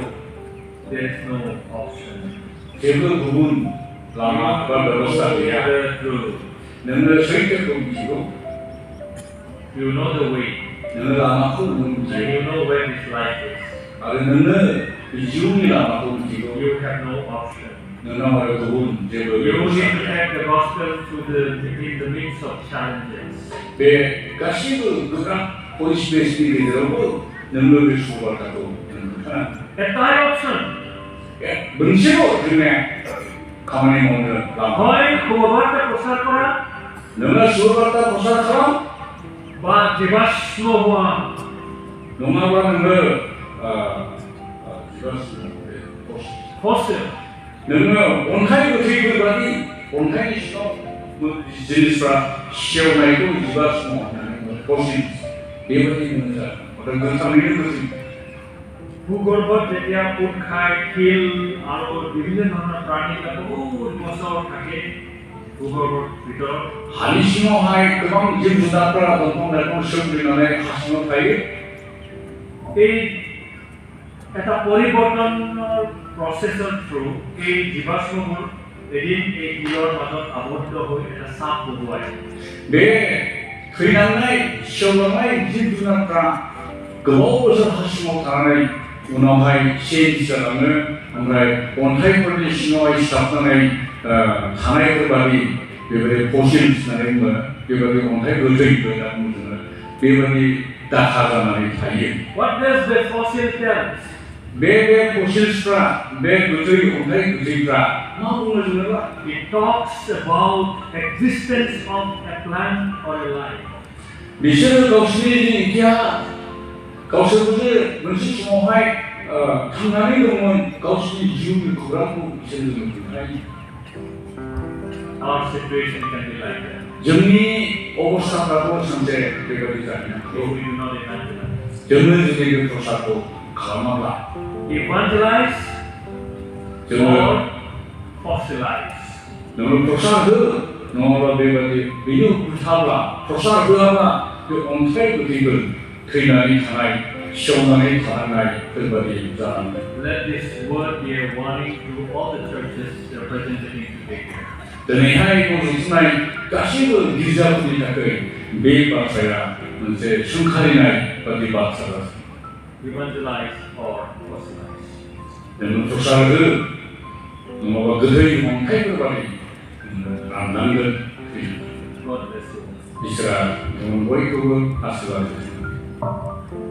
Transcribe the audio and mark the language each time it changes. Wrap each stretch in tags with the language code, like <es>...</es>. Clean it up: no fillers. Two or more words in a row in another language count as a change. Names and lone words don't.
<en>There is no option.</en> <brx>जेबो गुबुन लामा बा बेबस्था गैया नोङो सैथोखौ मिथिगौ</brx> <en>You know the way.</en> <brx>नोङो लामाखौ</brx> <en>And</en> <brx>मिथिगौ</brx> <en>you know where this life is.</en> <brx>आरो नोङो जिउनि लामाखौ मिथिगौ</brx> <en>You have no option.</en> <brx>नोंनाव आरो गुबुन जेबो</brx> <en>You need</en> <brx>बेबस्था</brx> <en>to take the gospel in the midst of challenges.</en> <brx>बे गासैबो गोब्राब परिस्थितिनि गेजेरावबो नोङो बे सुबार्ताखौ खोन्थानांगोन</brx> <en>And my option.</en> <brx>मोनसेल' जोंनिया खामानि मावनो लामा</brx> <as>হয় সুবাৰ্তা প্ৰচাৰ কৰা</as> <brx>नोङो सुबार्ता प्रसार खालाम</brx> <as>বা জীৱাশ্ম হোৱা</as> <brx>नङाब्ला नोङो</brx> <en>fossil.</en> <brx>नोङो अन्थाइ गोथैफोर बादि अन्थाइनि सिङाव जिनिसफ्रा सेवनायखौ जीवाश्म होननानै फसिल बेबायदि नोङो जागोन गोथाङैनो गोथै</brx> <as>ভূগৰ্ভত যেতিয়া পোত খাই শিল আৰু বিভিন্ন ধৰণৰ প্ৰাণীবিলাক বহুত বছৰ থাকে ভূগৰ্ভৰ ভিতৰত</as> <brx>हानि सिङावहाय गोबां जिब जुनारफोरा दंफां लाइफां सोमजिनानै हा सिङाव थायो</brx> <as>এই এটা পৰিৱৰ্তনৰ</as> <en>process through</en> <as>এই জীৱাশ্মবোৰ এদিন এই শিলৰ মাজত আবদ্ধ হৈ এটা চাপ বহুৱাই</as> <brx>बे थैलांनाय सेवलांनाय जिब जुनारफ्रा गोबाव बोसोर हा सिङाव थानानै उनावहाय चेन्ज जालाङो ओमफ्राय अन्थाइफोरनि सिङावहाय सिथाबनानै थानायफोर बादि बेबायदि फसिल्स होननानै बुङो बेबायदि अन्थाइ गोथै होनना बुङो जोङो बेबायदि दाखा जानानै थायो।</brx> <en>What does the fossil tell?</en> <brx>बे फसिल्सफ्रा बे गोथै अन्थाइ गोथैफ्रा मा बुङो जेनेबा?</brx> <en>It talks about existence of a plant or a life.</en> <brx>बिसोरो गावसोरनि इतिहास गावसोरबो मोनसे समावहाय थांनानै दंमोन गावसोरनि जिउनि खौरांखौ बिसोरो मोनथिनाय।</brx> <en>Our situation can be like that.</en> <brx>जोंनि अबस्थाफ्राबो सानसे बेबायदि जानो हागौ।</brx> <en>We do not evangelize.</en> <brx>जोङो जोंनि बे प्रसादखौ खालामाब्ला</brx> <en>Evangelize or fossilize.</en> <brx>नोङो प्रसाद हो नङाब्ला बेबायदि बेनि उल्थाब्ला प्रसाद होआब्ला बे अन्थाइ गोथैफोर थैनानै थानाय सेवनानै थानांनायफोरबायदि जालाङो।</brx> <en>Let this word be a warning to all the churches representing today.</en> <brx>दिनैहाय गजबनाय गासैबो गिर्जाफोरनि थाखाय बे बाथ्राया मोनसे सोंखारिनाय बादि बाथ्रा जागोन।</brx> <en>Evangelize or fossilize.</en> <brx>नोङो प्रसाद हो नङाबा गोथै अन्थाइफोर बादि राननांगोन।</brx> <en>God bless you.</en> <brx>इसोरा जों बयखौबो आशीर्वाद होथों।</brx>